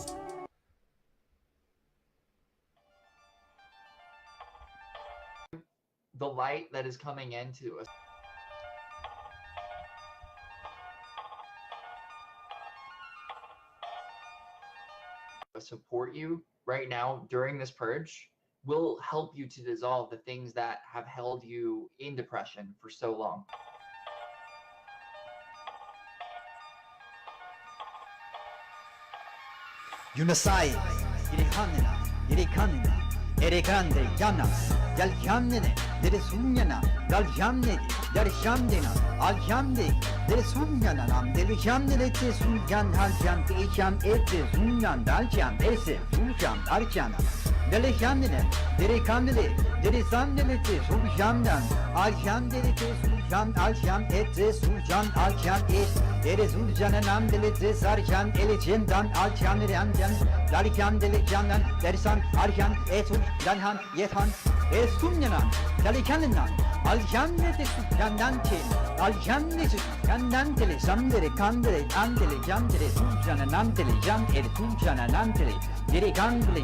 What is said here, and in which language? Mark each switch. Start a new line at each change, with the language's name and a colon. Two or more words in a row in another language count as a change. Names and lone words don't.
English: The light that is coming into support you right now during this purge will help you to dissolve the things that have held you in depression for so long. Yunusai, irikanina, irikanina, erikande, yanas, yalchamnene, deresunyana, daljamne, yarchamdina, aljamde, deresunyana, nam, delichamne, sunyan, haljam, isham, ete, sunyan, daljam, ese, susham, archana, delichamne, derikandele, derisandele, sujamdan, aljamde, sujam, aljam, ete, sujam, aljam, ete. Derezulcananam delete sarcan elicindan alcan remcan darcan delicandan dersan arcan etul danhan yethan Esumyanan, Dalikanan, Aljamne Gandante, Aljamne Gandantele, Sandere, Candele, Andele, Jandele, Tujana, Nantele, Jan, El Tujana, Nantele, Diricandele,